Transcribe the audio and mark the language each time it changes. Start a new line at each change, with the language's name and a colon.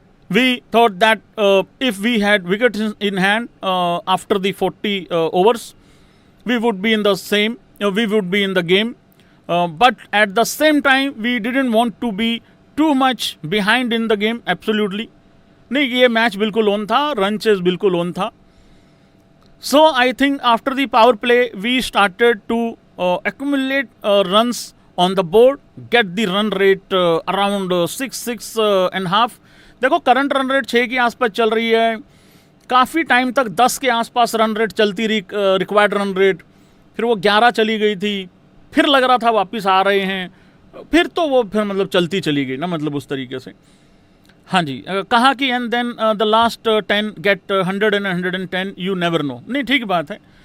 English: We thought that if we had wickets in hand after the 40 overs, we would be in the same. We would be in the game. But at the same time, we didn't want to be too much behind in the game. Absolutely.
Hindi: नहीं, ये match बिल्कुल on था, run chase बिल्कुल on था.
English: So I think after the power play, we started to accumulate runs on the board, get the run rate around 6 and half.
Hindi: देखो current run rate 6 के आसपास चल रही है, काफ़ी टाइम तक 10 के आसपास रन रेट चलती रही, रिक्वायर्ड रन रेट, फिर वो 11 चली गई थी, फिर लग रहा था वापस आ रहे हैं, फिर तो वो फिर मतलब चलती चली गई ना, मतलब उस तरीके से. हाँ जी, कहा कि
English: And then the last 10 get 100 and 110, you never know.
Hindi: नहीं, ठीक बात है.